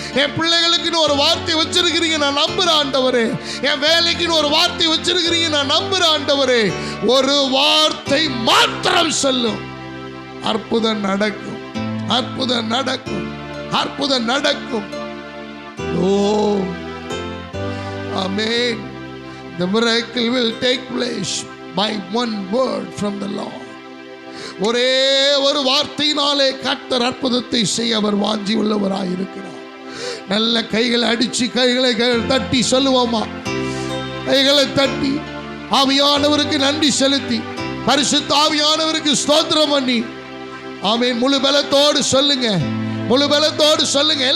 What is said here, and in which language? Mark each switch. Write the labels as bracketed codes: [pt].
[ta] என் பிள்ளைகளுக்குன்னு ஒரு வார்த்தை வச்சிருக்கிறீங்க, நான் நம்புறேன் ஆண்டவரே. என் வேலைக்குன்னு ஒரு வார்த்தை வச்சிருக்கிறீங்க, நான் நம்புறேன் ஆண்டவரே. ஒரு வார்த்தை மாத்திரம் சொல்லும், அற்புதம் நடக்கும், அற்புதம் நடக்கும், அற்புதம் நடக்கும். ஓ ஆமென். [en] The miracle will take place by one word from the Lord. [ta] ஒரே ஒரு வார்த்தையினாலே கர்த்தர் அற்புதத்தை செய்ய அவர் வாஞ்சி உள்ளவராய் இருக்கிறார். நல்ல கைகளை அடிச்சு கைகளை தட்டி சொல்லுவோமா? கைகளை தட்டி ஆவியானவருக்கு நன்றி செலுத்தி, பரிசுத்த ஆவியானவருக்கு ஸ்தோத்திரம் பண்ணி, ஆமென், முழு பலத்தோடு சொல்லுங்க, முழு பலத்தோடு சொல்லுங்க.